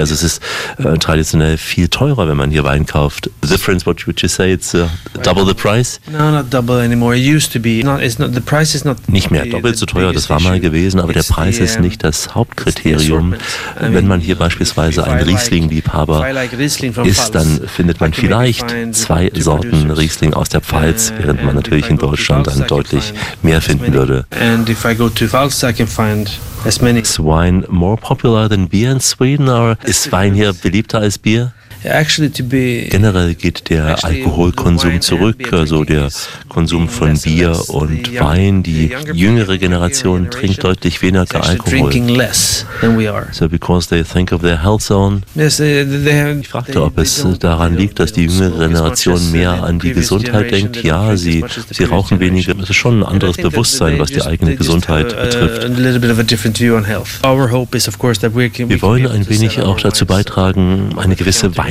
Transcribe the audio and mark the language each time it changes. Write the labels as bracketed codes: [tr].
[de] Also es ist traditionell viel teurer, wenn man hier Wein kauft. [en] The difference, what would you say? It's double the price? No, not double anymore. It used to be. It's not the price is not. [de] Nicht mehr doppelt so teuer. Das war mal gewesen, aber der Preis ist nicht das Hauptkriterium. Wenn man hier beispielsweise ein Riesling-Liebhaber ist, dann findet man vielleicht 2 Sorten Riesling aus der Pfalz, während man natürlich in Deutschland dann deutlich mehr finden würde. [en] Is wine more popular than beer in Sweden, or is [de] Wein hier beliebter als Bier? Generell geht der Alkoholkonsum zurück, also der Konsum von Bier und Wein. Die jüngere Generation trinkt deutlich weniger Alkohol. [en] So, because they think of their health zone. [de] Ich fragte, ob es daran liegt, dass die jüngere Generation mehr an die Gesundheit denkt. Ja, sie rauchen weniger. Es ist schon ein anderes Bewusstsein, was die eigene Gesundheit betrifft. Wir wollen ein wenig auch dazu beitragen, eine gewisse Weinreise